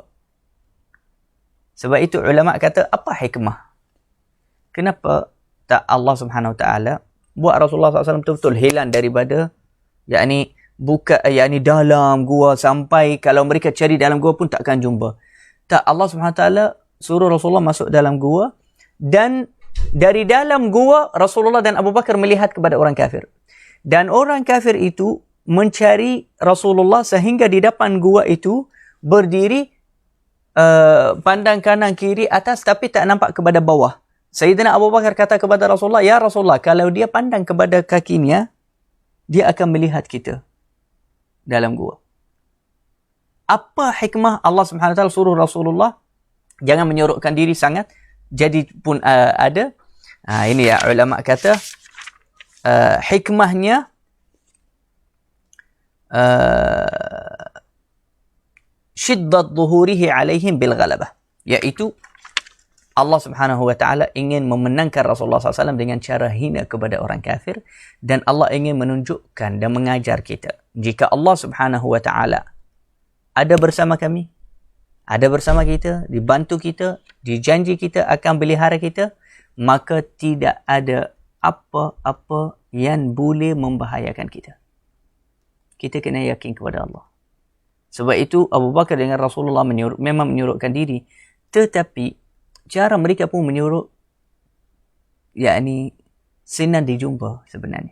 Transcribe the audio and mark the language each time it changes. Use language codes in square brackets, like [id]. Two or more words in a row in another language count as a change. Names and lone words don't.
[ms] Sebab itu ulama kata, apa hikmah? Kenapa tak Allah Subhanahu Wa Taala buat Rasulullah SAW betul-betul hilang daripada dalam gua, sampai kalau mereka cari dalam gua pun takkan jumpa. Tak, Allah SWT suruh Rasulullah masuk dalam gua, dan dari dalam gua Rasulullah dan Abu Bakar melihat kepada orang kafir. Dan orang kafir itu mencari Rasulullah sehingga di depan gua itu berdiri, pandang kanan kiri atas, tapi tak nampak kepada bawah. Sayyidina Abu Bakar kata kepada Rasulullah, ya Rasulullah, kalau dia pandang kepada kakinya, dia akan melihat kita dalam gua. Apa hikmah Allah Subhanahu Wa Taala suruh Rasulullah Jangan menyorokkan diri sangat. Jadi pun ada. Ini ya ulama kata hikmahnya [ar] syiddat zuhurihi alaihim bil ghalabah, [ms] iaitu Allah Subhanahu wa taala ingin memenangkan Rasulullah SAW dengan cara hina kepada orang kafir, dan Allah ingin menunjukkan dan mengajar kita, jika Allah Subhanahu wa taala ada bersama kami, ada bersama kita, dibantu kita, dijanji kita akan pelihara kita, maka tidak ada apa-apa yang boleh membahayakan kita. Kita kena yakin kepada Allah. Sebab itu Abu Bakar dengan Rasulullah memang menyurukkan diri, tetapi cara mereka pun menyuruh yakni senang dijumpa sebenarnya.